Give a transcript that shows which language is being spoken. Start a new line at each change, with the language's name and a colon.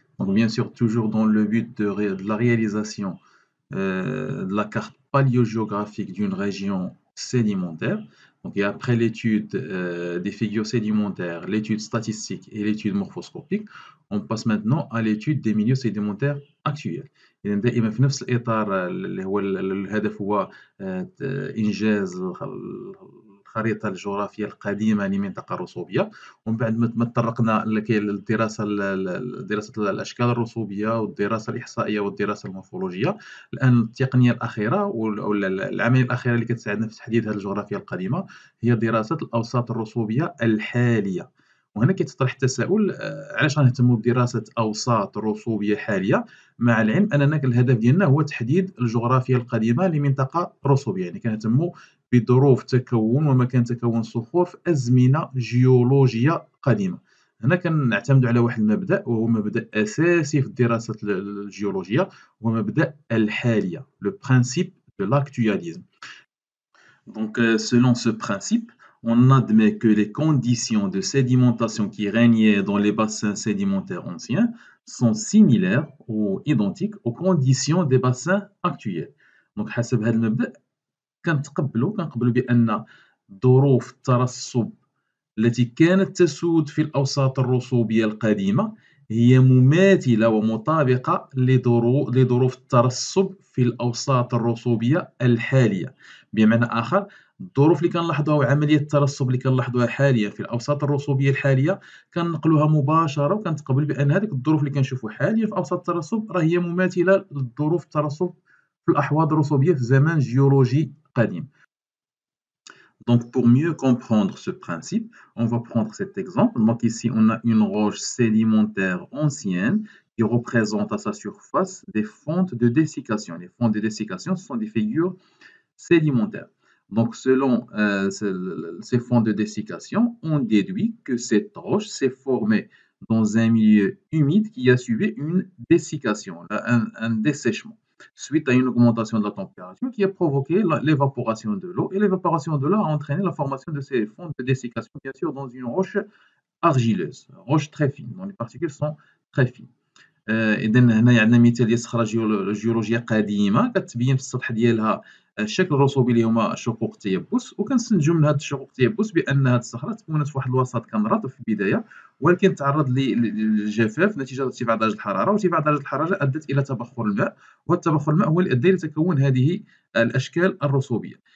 French: Donc, bien sûr, toujours dans le but de la réalisation de la carte paléogéographique d'une région sédimentaire. Donc, et après l'étude des figures sédimentaires, l'étude statistique et l'étude morphoscopique, on passe maintenant à l'étude des milieux sédimentaires actuels.
Arabic: إذن دائما في نفس الإطار اللي هو الهدف هو إنجاز الخريطة الجغرافية القديمة لمنطقة الرسوبية، ومن بعد ما تطرقنا للدراسة دراسة الأشكال الرسوبية والدراسة الإحصائية والدراسة المورفولوجية. الآن التقنية الأخيرة أو العملية الأخيرة اللي كتساعدنا في تحديد هذه الجغرافيا القديمة هي دراسة الأوساط الرسوبية الحالية. وهنا كيتطرح التساؤل، علاش غنهتموا بدراسة أوساط رسوبية حالية مع العلم أننا الهدف ديالنا هو تحديد الجغرافيا القديمة لمنطقة رسوبية، يعني كنهتموا بظروف تكون ومكان تكون الصخور في أزمنة جيولوجية قديمة. هنا كنعتمدوا على واحد المبدأ وهو مبدأ أساسي في الدراسة الجيولوجية، هو مبدأ الحالية،
French: le principe de l'actualisme. Donc, selon ce principe, on admet que les conditions de sédimentation qui régnaient dans les bassins sédimentaires anciens sont similaires ou identiques aux conditions des bassins actuels.
Arabic: Donc, حسب هذا المبدأ كنقبلوا بأن ظروف الترسب التي كانت تسود في الأوساط الرسوبية القديمة هي مماثلة ومطابقة لظروف الترسب في الأوساط الرسوبية الحالية. بمعنى آخر، الظروف اللي كنلاحظوها وعملية الترسب اللي كنلاحظوها حاليا في الأوساط الرسوبية الحالية كنقلوها مباشرة وكنتقبل بأن هذيك الظروف اللي كنشوفوا حاليا في أوساط الترسب راه هي مماثلة لظروف الترسب في الأحواض الرسوبية في زمن جيولوجي قديم.
French: Donc, pour mieux comprendre ce principe, on va prendre cet exemple. Donc, ici, on a une roche sédimentaire ancienne qui représente à sa surface des fentes de dessiccation. Les fentes de dessiccation, ce sont des figures sédimentaires. Donc, selon ces fentes de dessiccation, on déduit que cette roche s'est formée dans un milieu humide qui a suivi une dessiccation, un dessèchement, suite à une augmentation de la température qui a provoqué l'évaporation de l'eau. Et l'évaporation de l'eau a entraîné la formation de ces fontes de dessiccation, bien sûr, dans une roche argileuse, roche très fine, dont les particules sont très fines.
Arabic: إذا هنايا عندنا مثال ديال صخرة جيولوجية قديمة كتبين في السطح ديالها الشكل الرسوبي اللي هما شقوق التيبس، وكنستنتجوا من هاد الشقوق التيبس بأن هاد الصخرة تكونت في واحد الوسط كان رطب في البداية، ولكن تعرض للجفاف نتيجة ارتفاع درجة الحرارة، وارتفاع درجة الحرارة أدت إلى تبخر الماء، وهاد التبخر الماء هو اللي أدى إلى تكون هذه الأشكال الرسوبية.